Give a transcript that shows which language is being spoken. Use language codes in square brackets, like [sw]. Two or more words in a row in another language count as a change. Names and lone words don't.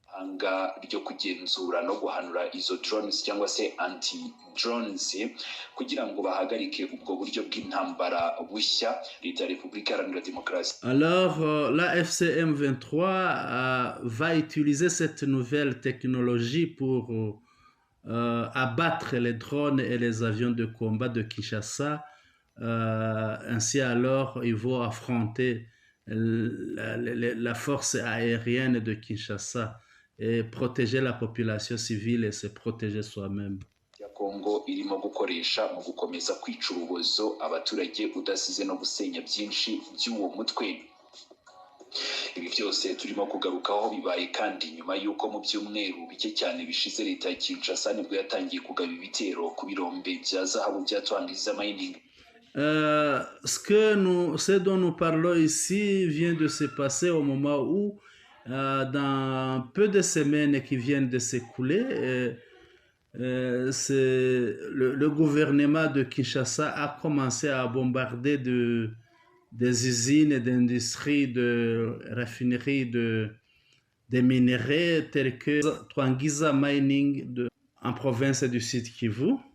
[fr] Alors la FCM 23 va utiliser cette nouvelle technologie pour abattre les drones et les avions de combat de Kinshasa. Ainsi alors ils vont affronter la force aérienne de Kinshasa et protéger la population civile et se protéger soi-même. [rw] Kongo irimo gukoresha mu gukomeza kwica urubozo abaturage udasize no gusenya byinshi by'uwo mutwe. Ibi byose turimo kugarukaho bibaye kandi nyuma y'uko mu byumweru bike cyane bishize leta ya Kinshasa nibwo yatangiye kugaba ibitero ku birombe bya zahabu bya Twangiza Mining. [fr] Ce dont nous parlons ici vient de se passer au moment où, dans peu de semaines qui viennent de s'écouler, le gouvernement de Kinshasa a commencé à bombarder des usines d'industrie, de raffineries, des minerais tels que Twangiza Mining en province du Sud Kivu.